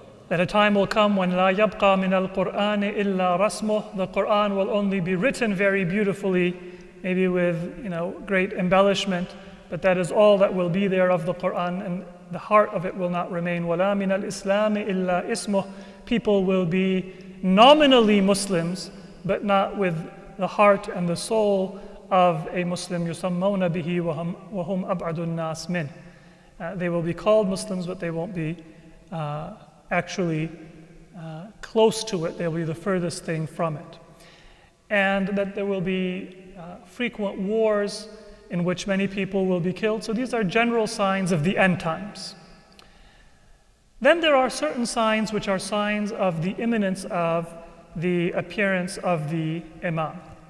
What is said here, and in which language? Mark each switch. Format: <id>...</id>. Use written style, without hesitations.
<en>that a time will come when</en> <ar>لا يبقى من القرآن إلا رسمه,</ar> <en>the Quran will only be written very beautifully, maybe with great embellishment, but that is all that will be there of the Quran, and the heart of it will not remain.</en> <ar>ولا من الإسلام إلا اسمه,</ar> <en>people will be nominally Muslims, but not with the heart and the soul of a Muslim.</en> <ar>يسمون به وهم أبعد الناس منه.</ar> <en>They will be called Muslims, but they won't be actually close to it. They'll be the furthest thing from it. And that there will be frequent wars in which many people will be killed. So these are general signs of the end times. Then there are certain signs which are signs of the imminence of the appearance of the Imam.</en>